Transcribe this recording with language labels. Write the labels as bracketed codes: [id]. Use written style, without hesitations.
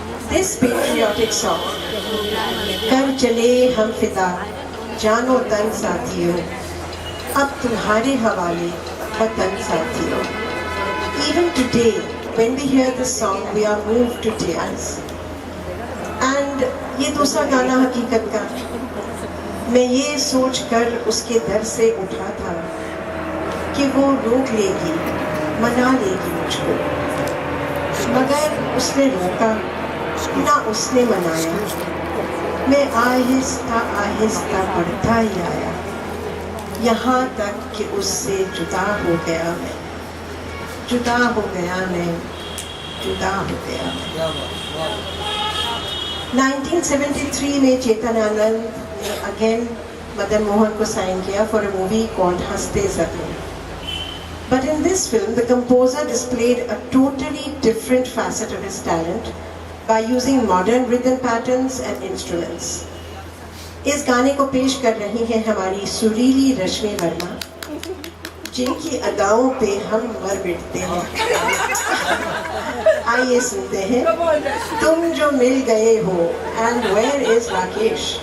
[en] This patriotic song, [hi] Kar chale hum fida, jano tan साथियों, अब तुम्हारे हवाले वतन साथियों. [en] Even today, when we hear this song, we are moved to tears. [hi] And ये दूसरा गाना हकीकत का, मैं ये सोचकर उसके दर से उठा था कि वो रोक लेगी, मना लेगी मुझको, मगर उसने रोका ना उसने मनाया. मैं आहिस्ता आहिस्ता बढ़ता ही आया, यहाँ तक कि उससे जुदा हो गया मैं, जुदा हो गया मैं, जुदा हो गया मैं. क्या बात, वाह 1973 में चेतन आनंद ने अगेन मदन मोहन को साइन किया [en] for a movie called [hi] हंसते ज़रूर. [en] But in this film, the composer displayed a totally different facet of his talent by using modern rhythm patterns and instruments. [hi] इस गाने को पेश कर रही हैं हमारी सुरीली रश्मि वर्मा, जिनकी अदाओं पे हम मर मिटते हैं। आइए सुनते हैं तुम जो मिल गए हो [en] and where is [hi] राकेश।